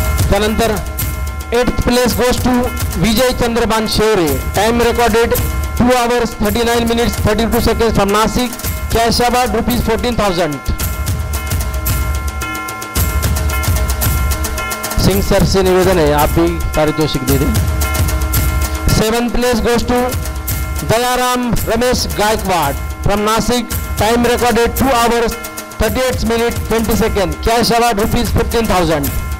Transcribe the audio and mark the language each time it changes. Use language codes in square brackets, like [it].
[en] त्यानंतर 8th place goes to Vijay Chandraban Shevare time recorded 2 hours 39 minutes 32 seconds from Nashik cash award ₹14,000. [hi] Singh sir से निवेदन है आप भी पारितोषिक दे दें. [en] 7th place goes to Dayaram Ramesh Gaikwad from Nashik time recorded 2 hours 38 minutes 20 seconds cash award ₹15,000.